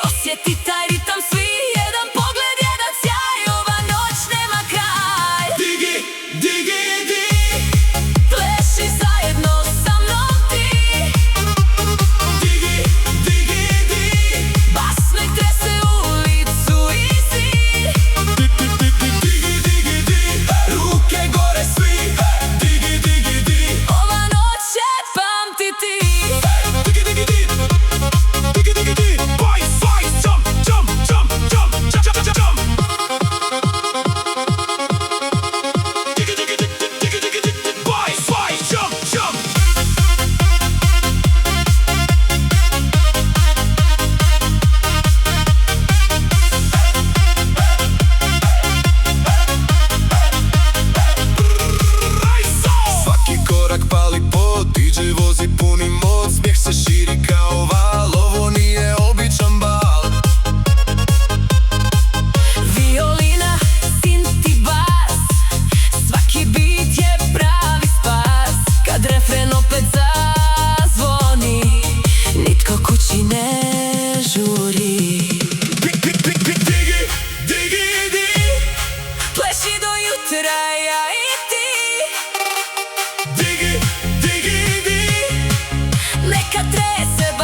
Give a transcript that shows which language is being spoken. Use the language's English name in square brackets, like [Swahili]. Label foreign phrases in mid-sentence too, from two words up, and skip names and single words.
[Croatian] osjeti taj ritam svi. Jedan pogled, jedan sjaj, ova noć nema kraj. Digi, digi, di. Pleši zajedno sa mnom ti. Digi, digi, di. Bas nek trese ulicu i zid. Digi, digi, di. Ruke gore svi. Digi, digi, di. Ova noć će pamtiti. Digi, digi, di. Digi, digi, di. [English] Boys, boys, jump, jump, jump, jump, jump, jump, jump. Digi, digi, di, digi, digi, di. Boys, boys, jump, jump. [Croatian] Svaki korak pali pod, DJ vozi puni mod. Smijeh se širi kao val, ovo nije običan bal. Violina, synth i bas, svaki beat je pravi spas. Kad refren opet zazvoni, nitko kući ne žuri. Digi, digi, di. Pleši do jutra, ja i ti. Digi, digi, di. Neka trese